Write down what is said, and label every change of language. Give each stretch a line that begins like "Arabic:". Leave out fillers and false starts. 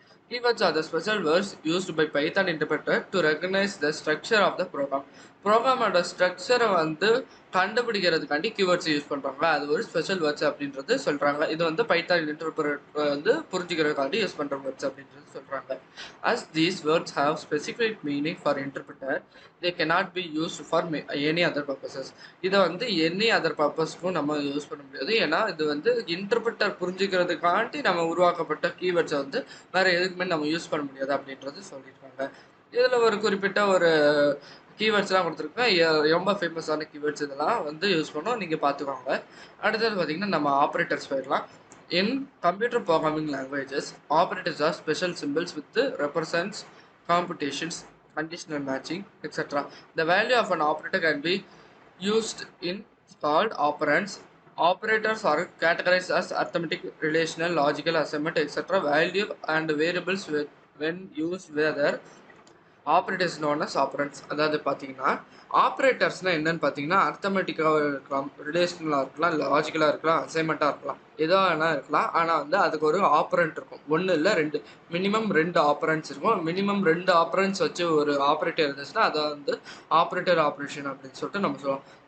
English: Keywords are the special words used by Python interpreter to recognize the structure of the program.
Tamil: ப்ரோக்ராமோட ஸ்ட்ரக்சரை வந்து கண்டுபிடிக்கிறதுக்காண்டி keywords use பண்ணுறாங்க. அது ஒரு special words அப்படின்றது சொல்கிறாங்க. இது வந்து பைத்தான் இன்டர்பிரேட்டர் வந்து புரிஞ்சுக்கிறதுக்காண்டி யூஸ் பண்ணுற வேர்ட்ஸ் அப்படின்றது சொல்கிறாங்க.
English: As these words have specific meaning for interpreter, they cannot be used for any other purposes.
Tamil: இதை வந்து எனி அதர் பர்பஸ்க்கும் நம்ம யூஸ் பண்ண முடியாது. ஏன்னா இது வந்து இன்டர்பிரட்டர் புரிஞ்சுக்கிறதுக்காண்டி நம்ம உருவாக்கப்பட்ட கீவேர்ட்ஸை வந்து வேறு எதுக்குமே நம்ம யூஸ் பண்ண முடியாது அப்படின்றது சொல்லியிருக்காங்க. இதில் ஒரு குறிப்பிட்ட ஒரு கீவேர்ட்ஸ்லாம் கொடுத்துருக்கேன், ரொம்ப ஃபேமஸான கீவேர்ட்ஸ் இதெல்லாம் வந்து யூஸ் பண்ணோம், நீங்கள் பார்த்துக்கோங்க. அடுத்தது பார்த்திங்கன்னா, நம்ம ஆப்ரேட்டர்ஸ் போயிடலாம்.
English: In computer programming languages, operators are special symbols with represents computations, conditional matching, etc. The value of an operator can be used in called operands. Operators are categorized as arithmetic, relational, logical, assignment, etc. Value and variables when used whether operators known as operands.
Tamil: அதாவது பார்த்தீங்கன்னா, ஆப்ரேட்டர்ஸ்னால் என்னென்னு பார்த்தீங்கன்னா, அர்த்தமெட்டிக்காக இருக்கலாம், ரிலேஷனலாக இருக்கலாம், லாஜிக்கலாக இருக்கலாம், அசைன்மெண்ட்டாக இருக்கலாம், எதோ வேணால் இருக்கலாம். ஆனால் வந்து அதுக்கு ஒரு ஆப்ரண்ட் இருக்கும், ஒன்று இல்லை 2, மினிமம் 2 ஆப்ரண்ட்ஸ் இருக்கும். மினிமம் 2 ஆப்ரண்ட்ஸ் வச்சு ஒரு ஆப்ரேட்டர் இருந்துச்சுன்னா அதை வந்து ஆப்ரேட்டர் ஆப்ரேஷன் அப்படின்னு சொல்லிட்டு நம்ம சொல்லுவோம்.